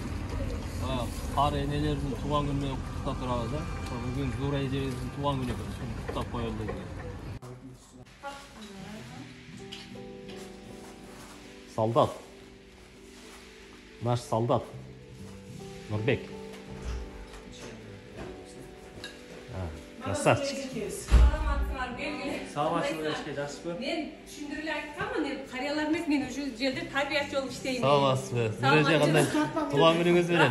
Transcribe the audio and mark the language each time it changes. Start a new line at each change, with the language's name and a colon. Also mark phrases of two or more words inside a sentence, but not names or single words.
Kyrgyz: Кары энелердин туулган күнү менен куттуктап турабыз да. Бүгүн Зура эжебиздин туулган күнү экен. Куттуктап коелу деген. Солдат.
Russian: Наш солдат.
Kyrgyz: Нурбек. Красавчик. Саламатсызбы, жакшысызбы? Мен түшүндүрүлө айтканмын, карыялар эмес, мен ушу жерде тарбиячы болуп иштейм. Саламатсызбы? Зура эже кандай туулган күнүңүз менен?